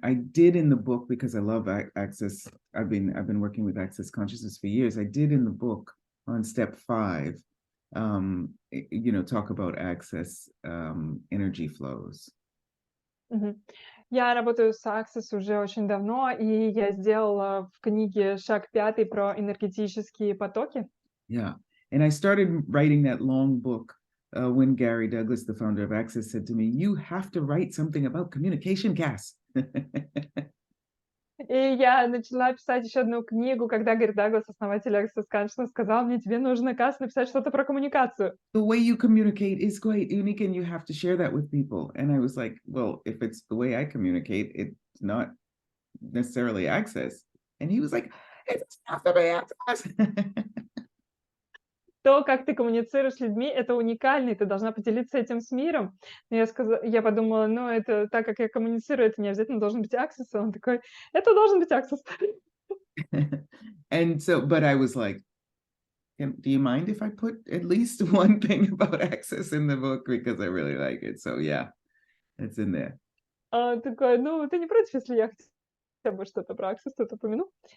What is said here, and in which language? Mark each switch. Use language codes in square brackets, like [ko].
[en] I did in the book, because I love access. I've been working with access consciousness for years. I did in the book on step 5, you know, talk about access energy flows. [ru] Я работаю с Access уже очень давно, и я сделала в книге «Шаг 5» про энергетические потоки. [en] Yeah, and I started writing that long book when Gary Douglas, the founder of Access, said to me, "You have to write something about communication, Cass." [ru] И я начала писать еще одну книгу, когда Гарри Даглас, основатель Access Consciousness, сказал мне, тебе нужно, Касс, написать что-то про коммуникацию. [en] The way you communicate is quite unique, and you have to share that with people. And I was like, well, if it's the way I communicate, it's not necessarily access. And he was like, it's not the way access. [ru] То, как ты коммуницируешь с людьми, это уникально, и ты должна поделиться этим с миром. Но я подумала, ну, это так, как я коммуницирую, это не обязательно должен быть Access. Он такой, это должен быть Access. [en] And so, but I was like, do you mind if I put at least one thing about access in the book? Because I really like it. So yeah, it's in there. [ru] Такой, ну, ты не против, если я хотя бы что-то про Access тут упомяну?